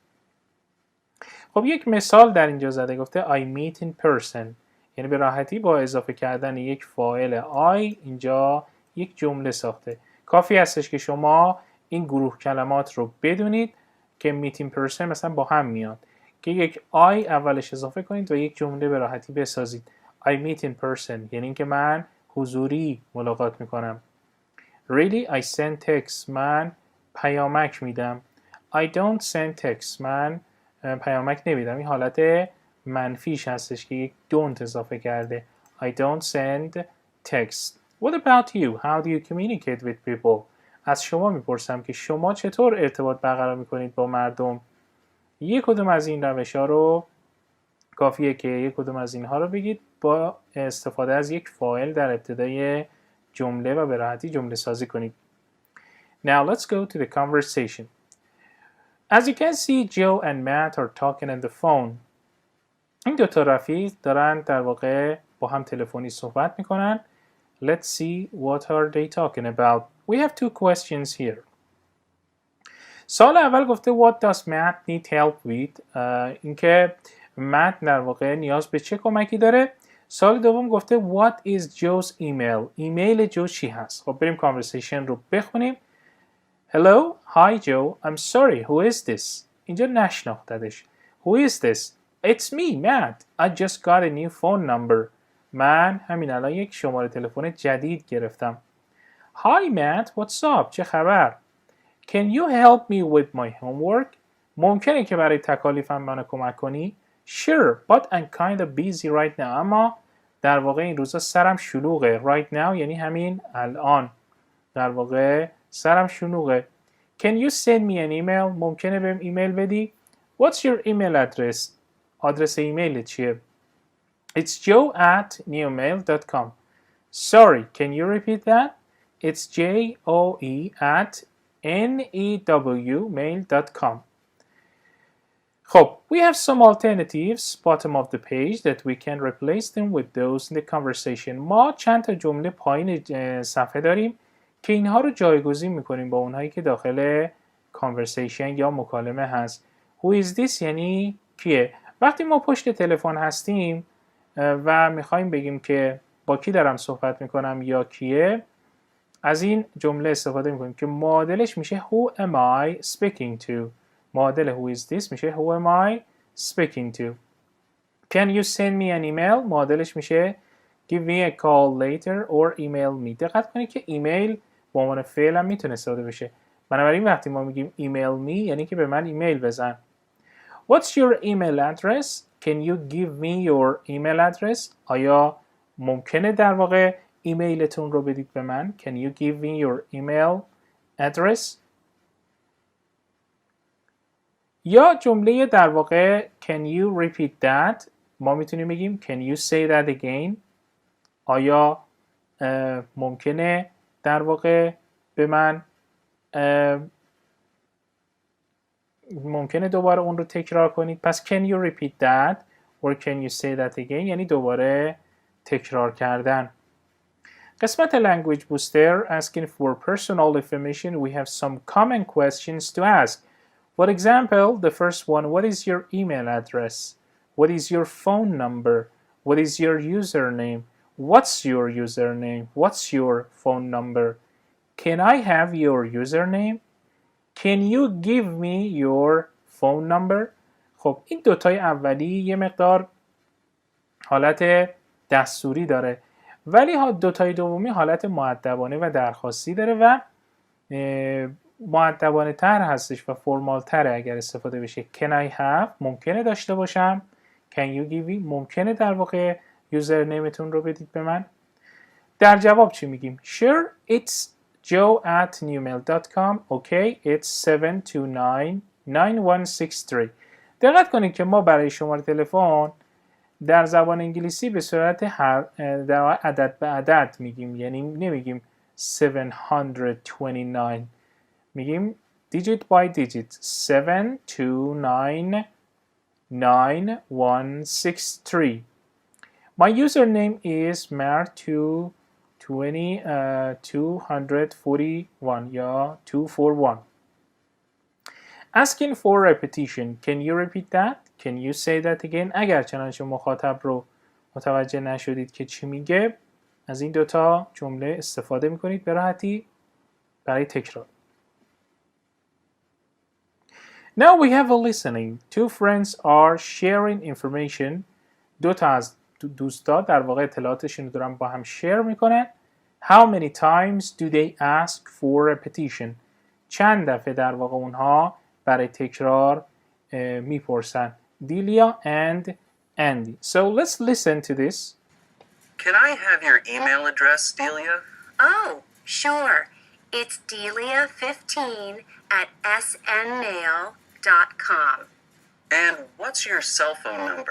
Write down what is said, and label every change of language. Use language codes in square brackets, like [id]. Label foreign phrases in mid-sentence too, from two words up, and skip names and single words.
[fa] خب یک مثال در اینجا زده، گفته [en] I meet in person [fa] یعنی به راحتی با اضافه کردن یک فاعل I اینجا یک جمله ساخته. کافی هستش که شما این گروه کلمات رو بدونید که [en] meet in person [fa] مثلا با هم میاد که یک I اولش اضافه کنید و یک جمله به راحتی بسازید. [en] I meet in person [fa] یعنی اینکه من حضوری ملاقات میکنم. [en] Really I send text [fa] من پیامک میدم. [en] I don't send text. [fa] من پیامک نمیدم. این حالت منفیش هستش که یک don't اضافه کرده. [en] I don't send text. What about you? How do you communicate with people? [fa] از شما میپرسم که شما چطور ارتباط برقرار میکنید با مردم؟ یک کدوم از این روش ها رو کافیه که یک کدوم از اینها رو بگید با استفاده از یک فاعل در ابتدای جمله و به راحتی جمله سازی کنید. [en] Now let's go to the conversation. As you can see, Joe and Matt are talking on the phone. [fa] این دو تا رفیق دارن در واقع با هم تلفنی صحبت میکنن. [en] Let's see what are they talking about. We have two questions here. [fa] سوال اول گفته [en] What does Matt need help with? [fa] اینکه مت در واقع نیاز به چه کمکی داره. سوال دوم گفته [en] What is Joe's email? [fa] ایمیل جو چی هست؟ خب بریم conversation رو بخونیم. [en] Hello, hi Joe, I'm sorry, who is this? [fa] اینجا نشناختدش. [en] Who is this? It's me, Matt. I just got a new phone number. [fa] من همین الان یک شماره تلفن جدید گرفتم. [en] Hi Matt, what's up? [fa] چه خبر؟ [en] Can you help me with my homework? [fa] ممکنه که برای تکالیفم منو کمک کنی؟ [en] Sure, but I'm kind of busy right now. [fa] اما در واقع این روزا سرم شلوغه. [en] Right now [fa] یعنی همین الان. در واقع سرم شلوغه. [en] Can you send me an email? [fa] ممکنه بهم ایمیل بدی؟ [en] What's your email address? [fa] آدرس ایمیل چیه؟ [en] It's joe@newmail.com. Sorry, can you repeat that? It's joe@newmail.com. خب, we have some alternatives bottom of the page that we can replace them with those in the conversation. [fa] ما چند تا جمله پایین صفحه داریم که اینها رو جایگزین میکنیم با اونهایی که داخل conversation یا مکالمه هست. [en] Who is this [fa] یعنی کیه؟ وقتی ما پشت تلفن هستیم و میخوایم بگیم که با کی دارم صحبت میکنم یا کیه، از این جمله استفاده میکنیم که معادلش میشه [en] Who am I speaking to؟ [fa] معادل [en] Who is this [fa] میشه [en] Who am I speaking to؟ Can you send me an email؟ [fa] معادلش میشه [en] Give me a call later or email me. [fa] دقت کنید که ایمیل به عنوان فعل هم میتونه استفاده بشه. بنابراین وقتی ما میگیم [en] email me [fa] یعنی که به من ایمیل بزن. [en] What's your email address? Can you give me your email address? [fa] آیا ممکنه در واقع ایمیلتون رو بدید به من؟ [en] Can you give me your email address? [fa] یا جمله در واقع [en] Can you repeat that? [fa] ما میتونیم بگیم [en] Can you say that again? [fa] آیا ممکنه در واقع به من ممکنه دوباره اون رو تکرار کنید؟ [en] پس can you repeat that or can you say that again [fa] یعنی دوباره تکرار کردن. [en] قسمت language booster asking for personal information. We have some common questions to ask. For example, the first one, what is your email address? What is your phone number? What is your username? What's your username? What's your phone number? Can I have your username? Can you give me your phone number? [fa] خب این دوتای اولی یه مقدار حالت دستوری داره ولی دوتای دومی حالت مؤدبانه و درخواستی داره و مؤدبانه تر هستش و فرمال تره اگر استفاده بشه. [en] Can I have [fa] ممکنه داشته باشم. [en] Can you give me [fa] ممکنه در واقع یوزرنیمتون رو بدید به من. در جواب چی میگیم؟ [en] Sure, it's joe@newmail.com. Okay, it's 729-9163. [fa] دقت کنید که ما برای شماره تلفن در زبان انگلیسی به صورت در عدد به عدد میگیم، یعنی نمیگیم 729 میگیم [en] digit by digit [fa] 7299163. [en] My username is mar241 یا 241. Asking for repetition. Can you repeat that? Can you say that again? [fa] اگر چنانچه مخاطب رو متوجه نشدید که چی میگه، از این دوتا جمله استفاده میکنید به راحتی برای تکرار. [en] Now we have a listening. Two friends are sharing information. [fa] دو تا از دوستا در واقع اطلاعاتشون رو دارن با هم شیر میکنن. [en] How many times do they ask for repetition? [fa] چند دفعه در واقع اونها برای تکرار میپرسن. [en] دیلیا and Andy. So let's listen to this. Can I have your email address, Delia? Oh, sure. It's delia15@snmail.com. And what's your cell phone number?